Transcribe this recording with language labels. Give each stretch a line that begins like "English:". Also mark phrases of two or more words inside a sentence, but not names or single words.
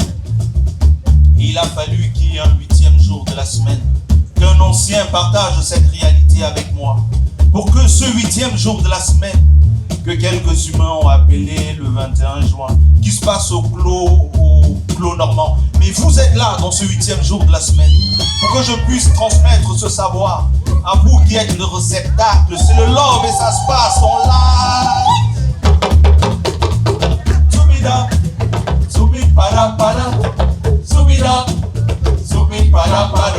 French: Et il a fallu qu'il y ait un 8e jour de la semaine, qu'un ancien partage cette réalité avec moi, pour que ce 8e jour de la semaine, que quelques humains ont appelé le 21 juin, qui se passe au clos normand. Mais vous êtes là dans ce 8e jour de la semaine, pour que je puisse transmettre ce savoir à vous qui êtes le réceptacle. C'est le love et ça se passe en live. Subida, subi para para, subida, subi para para.